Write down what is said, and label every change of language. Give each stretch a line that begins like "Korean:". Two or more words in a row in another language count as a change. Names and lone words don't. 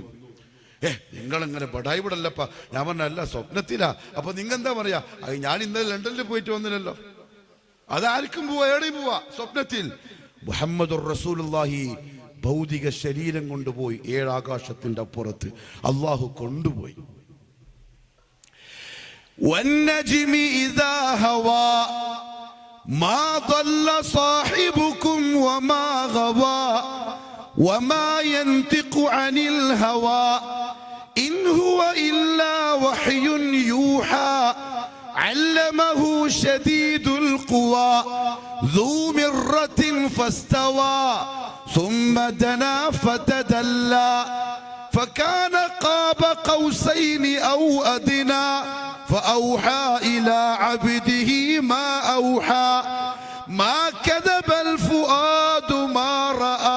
Malayalam: നിങ്ങളിങ്ങനെ ബടായി വിടല്ലപ്പ. ഞാൻ പറഞ്ഞല്ല, സ്വപ്നത്തിലാ. അപ്പൊ നിങ്ങെന്താ പറയാ? ഞാൻ ഇന്നലെ ലണ്ടനിൽ പോയിട്ട് വന്നില്ലല്ലോ. അതാർക്കും പോവാ, എവിടെയും പോവാ, സ്വപ്നത്തിൽ.
Arabic: محمد رسول الله
Malayalam: ഭൗതിക ശരീരം കൊണ്ടുപോയി 7 ആകാശത്തിന്റെ അപ്പുറത്ത് അള്ളാഹു കൊണ്ടുപോയി.
Arabic: والنجم إذا هوى ما ضل صاحبكم وما غوى وما ينطق عن الهوى إن هو إلا وحي يوحى علمه شديد القوى ذو مرة فاستوى ثم دنا فتدلى فكان قاب قوسين أو أدنى فأوحى إلى عبده ما أوحى ما كذب الفؤاد ما رأى.